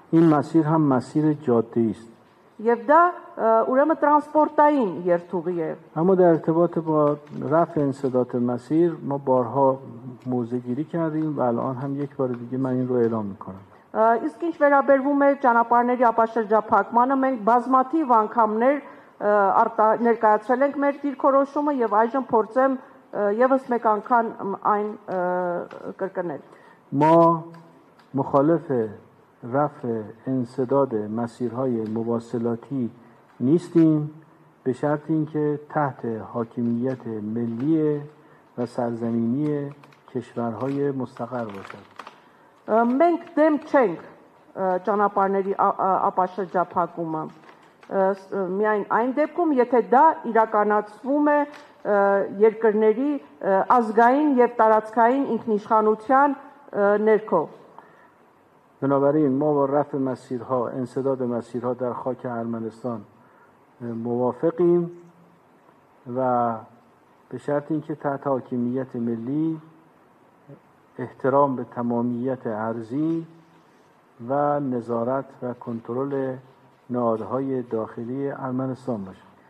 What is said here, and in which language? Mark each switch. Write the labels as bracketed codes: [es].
[fa] این مسیر هم مسیر جاده‌ای است. [hy] Եվ դա ուրեմն տրանսպորտային երթուղի է. [fa] اما در ارتباط با رفع انسداد مسیر ما بارها موضع‌گیری کردیم و الان هم یک بار دیگه من این رو اعلام میکنم. [hy] Իսկ ինչ վերաբերվում է ճանապարհների ապաշրջափակմանը, մենք բազմաթիվ անգամներ ներկայացրել ենք մեր դիրքորոշումը եւ այժմ փորձեմ եւս մեկ անգամ այն կրկնել. [fa] ما مخالف رفع انسداد مسیرهای مواصلاتی نیستیم به شرط اینکه تحت حاکمیت ملی و سرزمینی کشورهای مستقر باشد. [hy] Մենք դեմ չենք ճանապարհների ապաշրջափակումը. Միայն այն դեպքում, եթե դա իրականացվում է երկրների ազգային եւ տարածքային ինքնիշխանության ներքո. [fa] بنابراین ما با رفع مسیرها انسداد مسیرها در خاک ارمنستان موافقیم و به شرط اینکه تحت حاکمیت ملی احترام به تمامیت ارضی و نظارت و کنترل نهادهای داخلی ارمنستان باشه.